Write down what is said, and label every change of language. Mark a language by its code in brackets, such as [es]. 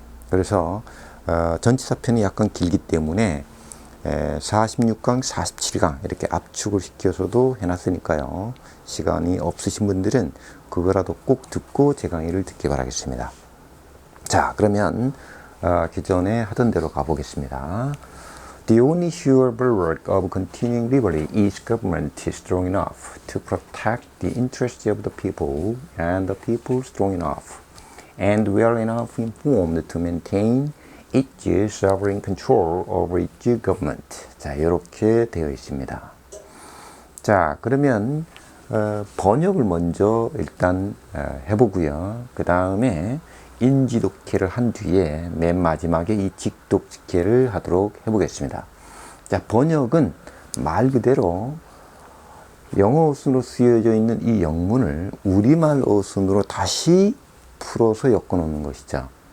[ko] 그래서 전치사 편이 약간 길기 때문에 46강, 47강 이렇게 압축을 시켜서도 해놨으니까요. 시간이 없으신 분들은 그거라도 꼭 듣고 제 강의를 듣기 바라겠습니다. 자, 그러면 기존에 하던 대로 가보겠습니다. [en] The only sure bulwark of continuing liberty is government is strong enough to protect the interests of the people and the people strong enough and well enough informed to maintain its sovereign control over its government. [ko] 자, 이렇게 되어 있습니다. 자, 그러면 번역을 먼저 일단 해보고요. 그 다음에 인지독해를 한 뒤에 맨 마지막에 이 직독직해를 하도록 해보겠습니다. 자, 번역은 말 그대로 영어 어순으로 쓰여져 있는 이 영문을 우리말 어순으로 다시 풀어서 엮어 놓는 것이죠.